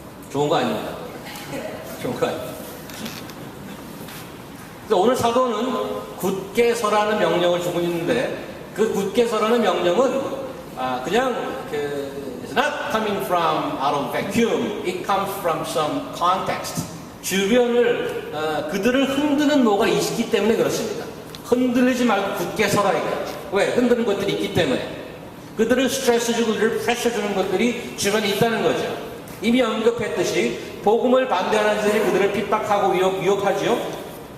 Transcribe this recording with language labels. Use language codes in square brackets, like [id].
[ko] 좋은 거 아닙니다. 좋은 거 아닙니다. 그래서 오늘 사도는 굳게 서라는 명령을 주고 있는데 그 굳게 서라는 명령은 그냥 [en] it's not coming from out of vacuum. It comes from some context. [ko] 주변을 그들을 흔드는 뭐가 있기 때문에 그렇습니다. 흔들리지 말고 굳게 서라 이거예요. 왜? 흔드는 것들이 있기 때문에. 그들을 스트레스 주고 그들을 프레셔 주는 것들이 주변에 있다는 거죠. 이미 언급했듯이 복음을 반대하는 자들이 그들을 핍박하고 위협하지요.